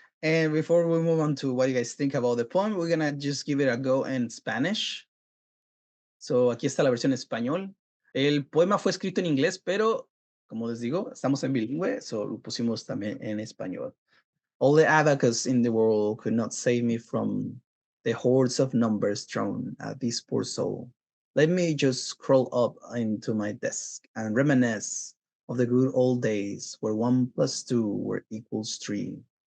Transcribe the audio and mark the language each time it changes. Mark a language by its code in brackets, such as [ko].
[en] And before we move on to what you guys think about the poem, we're gonna just give it a go in Spanish. [es] So aquí está la versión en español. El poema fue escrito en inglés, pero como les digo, estamos en bilingüe, so lo pusimos también en español. [en] All the abacus in the world could not save me from the hordes of numbers thrown at this poor soul. Let me just crawl up into my desk and reminisce of the good old days where 1 + 2 = 3.